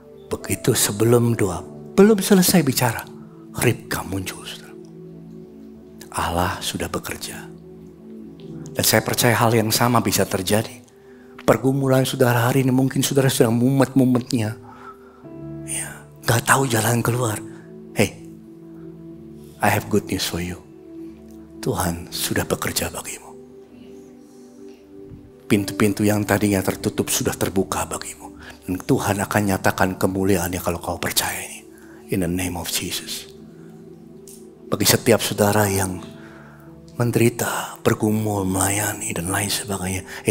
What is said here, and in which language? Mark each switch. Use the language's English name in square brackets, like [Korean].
[Indonesian] Begitu sebelum doa, belum selesai bicara, Ribka muncul, saudara. Allah sudah bekerja. Dan saya percaya hal yang sama bisa terjadi. Pergumulan saudara hari ini mungkin saudara sedang mumet-mumetnya. Ya, gak tahu jalan keluar. [English] Hey, I have good news for you. [Indonesian] Tuhan sudah bekerja bagimu. Pintu-pintu yang tadinya tertutup sudah terbuka bagimu. Dan Tuhan akan nyatakan kemuliaannya kalau kau percaya ini. [English] In the name of Jesus. [Indonesian] Bagi setiap saudara yang menderita, bergumul, melayani dan lain sebagainya.